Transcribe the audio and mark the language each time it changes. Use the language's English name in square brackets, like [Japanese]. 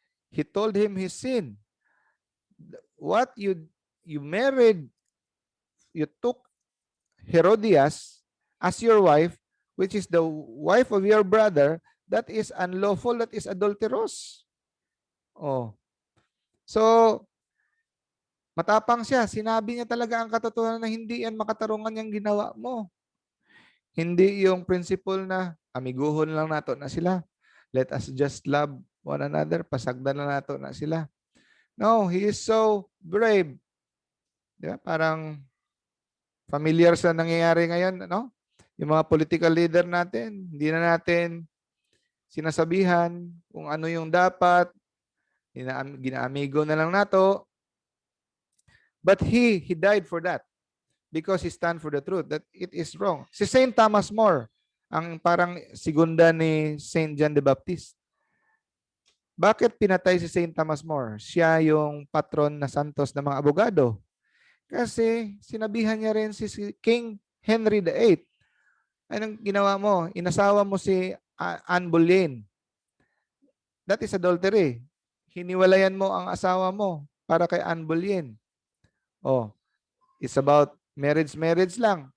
[English] He told him his sin. What you married, you took Herodias as your wife, which is the wife of your brother, that is unlawful, that is adulterous. [Filipino] Oh. So, matapang siya. Sinabi niya talaga ang katotohanan na hindi yan makatarungan yung ginawa mo. Hindi yung principle na [Cebuano] amiguhon lang nato na sila. [English] Let us just love one another. [Cebuano] Pasagdan na nato na sila. [English] No, he is so brave. [Filipino] Di ba? Parang familiar sa nangyayari ngayon, no? Yung mga political leader natin, hindi na natin sinasabihan kung ano yung dapat, [Cebuano] ginaamigo na lang nato. [English] But he died for that because he stand for the truth that it is wrong. [Filipino] Si Saint Thomas More, ang parang segunda ni Saint John the Baptist. Bakit pinatay si Saint Thomas More? Siya yung patron na santos ng mga abogado. Kasi sinabihan niya rin si King Henry VIII. Anong ginawa mo? Inasawa mo si Anne Boleyn. [English] That is adultery. [Filipino] Hiniwalayan mo ang asawa mo para kay Anne Boleyn. [English] Oh, it's about marriage lang.